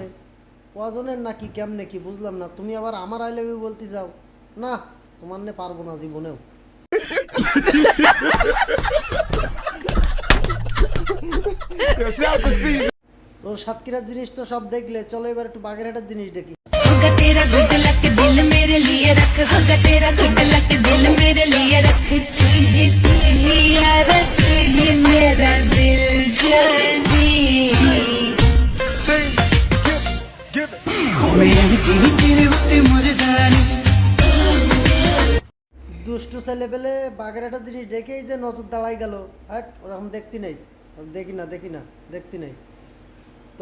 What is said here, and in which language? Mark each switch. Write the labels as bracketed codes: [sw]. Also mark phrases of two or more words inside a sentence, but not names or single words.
[bn] কজনের নাকি কেমনে কি বুঝলাম না। তুমি আবার আমার [en] I love you [bn] বলতে চাও? না, তোমার নে পারবো না জীবনেও। তো সাতক্ষীরার জিনিস তো সব দেখলে, চলো এবার একটু বাগেরহাটের জিনিস দেখি। [hi] होगा तेरा [en] good luck [hi] दिल मेरे लिए रख, होगा तेरा [en] good luck [hi] दिल मेरे लिए रख, तू ही यार, तू ही मेरा दिल जानी। [bn] দুষ্টু ছেলে পেলে বাগেরহাটের জিনিস দেখেই যে নজর দাঁড়াই গেল। হ্যাঁ, ওরকম দেখতে নেই, দেখি না দেখি না দেখতে নেই।